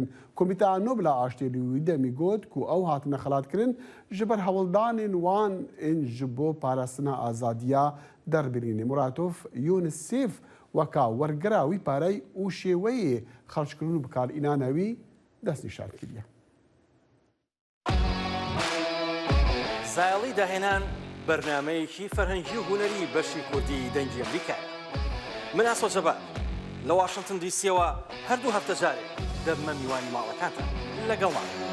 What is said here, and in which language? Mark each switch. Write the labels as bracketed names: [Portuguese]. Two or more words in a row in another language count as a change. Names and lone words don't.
[Kurdish] Komîteya Nobla Aştiyê wî demî got ku ew hatine xelatkirin ji ber hewildanên wan ên ji bo parastina azadiya derbirînê. Muratov UNICEF weka wergira wî parey û şêweyê xerckirin û bikarînana wî destnîşan kiriye. [Central Kurdish] زایڵی داهێنان بەرنامەیەکی فەرهەنگی و هونەری بەشی کوردی دەنگی ئەمریکا. من ئاسۆ جەبار لە واشنگتن دیسیەوە هەردوو هەفتە جارێک دەبمە میوانی ماڵەکانتان لەگەڵمان.